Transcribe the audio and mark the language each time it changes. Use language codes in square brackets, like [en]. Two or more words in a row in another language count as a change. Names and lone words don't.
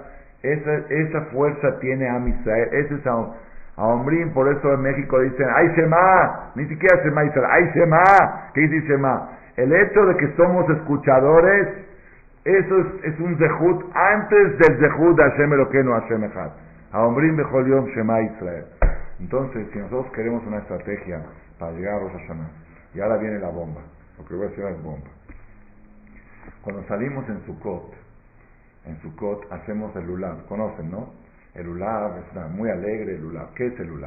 [es] Esa fuerza tiene a Israel. Ese es Aomrim, por eso en México dicen, ¡ay Shema! Ni siquiera [he] שמע ישראל, [es] ¡ay Shema! ¿Qué dice Shema? El hecho de que somos escuchadores, eso es un zehut antes del zehut de [he] ה' אלקינו ה' אחד. אומרים בכל יום שמע ישראל. [es] Entonces, si nosotros queremos una estrategia para llegar a Rosh Hashanah, y ahora viene la bomba, lo que voy a decir es bomba. Cuando salimos en Sukkot hacemos el Lulav, conocen, ¿no? El Lulav es muy alegre, el Lulav. ¿Qué es el Lulav?